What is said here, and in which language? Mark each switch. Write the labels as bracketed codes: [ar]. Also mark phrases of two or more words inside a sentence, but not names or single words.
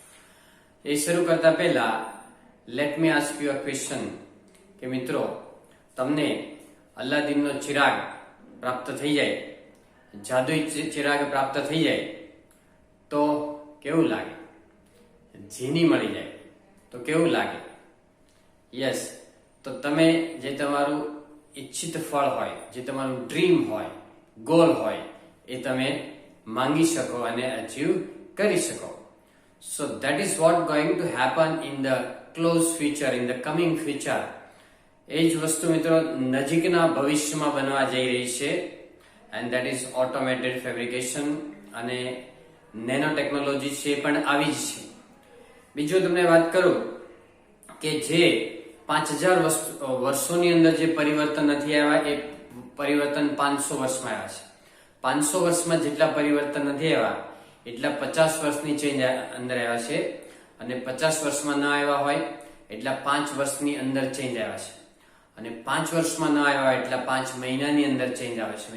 [gu] એ શરૂ કરતા પહેલા [en] let me ask you a question [gu] કે મિત્રો, તમને અલ્લાદીનનો ચિરાગ પ્રાપ્ત થઈ જાય, જાદુઈ ચિરાગ પ્રાપ્ત થઈ જાય તો કેવું લાગે? જીની મળી જાય તો કેવું લાગે? યસ, તો તમે જે તમારું ઈચ્છિત ફળ હોય, જે તમારું ડ્રીમ હોય, ગોલ હોય, એ તમે માંગી શકો અને અચીવ કરી શકો. [en] So that is what going to happen in the close future, in the coming future. [gu] એ જ વસ્તુ મિત્રો નજીકના ભવિષ્યમાં બનવા જઈ રહી છે [en] and that is automated fabrication [gu] અને [en] nano technology [gu] છે પણ આવી જ છે. બીજું તમને વાત કરું કે જે 5000 વર્ષોની અંદર જે પરિવર્તન નથી આવ્યા એ પરિવર્તન 500 વર્ષમાં આવ્યા છે. 500 વર્ષમાં જેટલા પરિવર્તન નથી આવ્યા એટલા 50 વર્ષની ચેન્જ અંદર આવ્યા છે અને 50 વર્ષમાં ન આવ્યા હોય એટલા 5 વર્ષની અંદર ચેન્જ આવ્યા છે અને 5 વર્ષમાં ન આવ્યા હોય એટલા 5 મહિનાની અંદર ચેન્જ આવે છે.